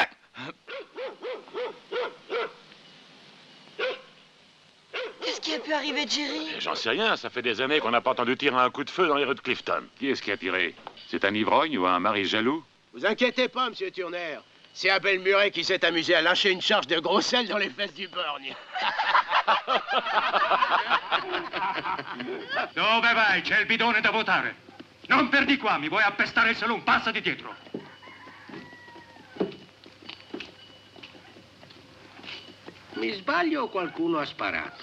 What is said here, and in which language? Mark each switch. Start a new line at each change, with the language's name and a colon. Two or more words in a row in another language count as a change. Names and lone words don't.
French: Qu'est-ce qu'il y a, a pu arriver, Jerry? J'en sais rien, ça fait des années qu'on n'a pas entendu tirer un coup de feu dans les rues de Clifton. Qui est-ce qui a tiré? C'est un ivrogne ou un mari jaloux? Vous inquiétez pas, monsieur Turner. C'est Abel Murray qui s'est amusé à lâcher une charge de gros sel dans les fesses du borgne.
Italian: Dove vai? C'è il bidone da votare. Non perdi qua, mi vuoi appestare il saloon, passati dietro. Mi sbaglio o qualcuno ha sparato?